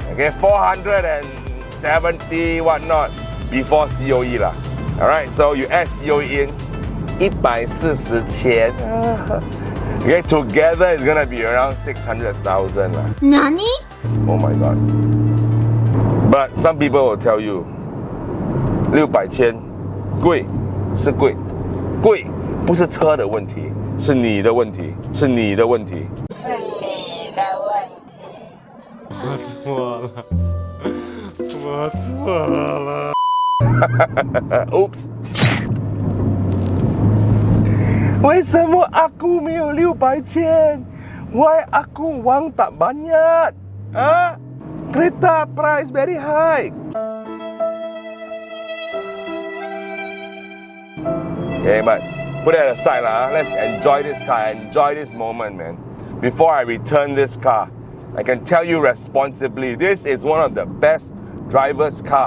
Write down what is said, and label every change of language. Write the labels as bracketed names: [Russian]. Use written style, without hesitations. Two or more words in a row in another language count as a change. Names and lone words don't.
[English] Okay, 470 whatnot before COE lah. All right, so you add COE in 140,000. Okay, together it's gonna be around 600,000 lah. Nani? Oh my god. But some people will tell you [Chinese] 600,000 贵是贵，贵不是车的问题，是你的问题，是你的问题。是你的问题。我错了，我错了。 [Malay] Oops. [Chinese] 为什么aku没有600,000 [Malay] ？Why aku wang tak banyak? [English] Kereta price very high. Okay, but put it aside lah. Let's enjoy this car. Enjoy this moment, man. Before I return this car, I can tell you responsibly, this is one of the best driver's car.